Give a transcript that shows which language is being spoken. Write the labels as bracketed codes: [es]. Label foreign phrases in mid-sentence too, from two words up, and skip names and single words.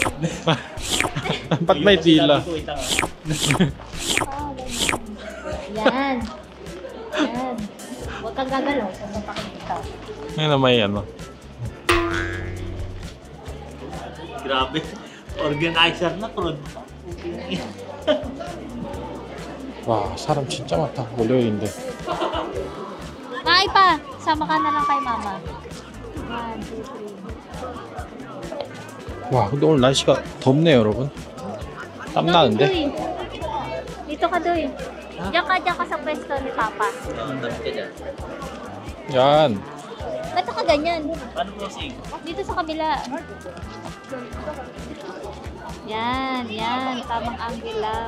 [tl] Ba't may tila? Sabi ko, ita nga. Oh, ganyan. Yan. Yan. Huwag kang gagalaw sa mapakita. Ngayon na may ano. Grabe. Organizer na, prod. [ko] 와 사람 진짜 많다. 월요일인데. [tl] Ay pa! Sama ka na lang kay Mama. 1, 2, 3. [ko] 와 근데 오늘 날씨가 덥네요 여러분. 땀 나는데? [tl] Dito ka, Duy. Diyan ka sa pwesto ni Papa. Ang dami ka dyan. Yan. Ba't ka ganyan? Paano crossing? Dito sa kabila. Yan, yan. Tamang angle lang.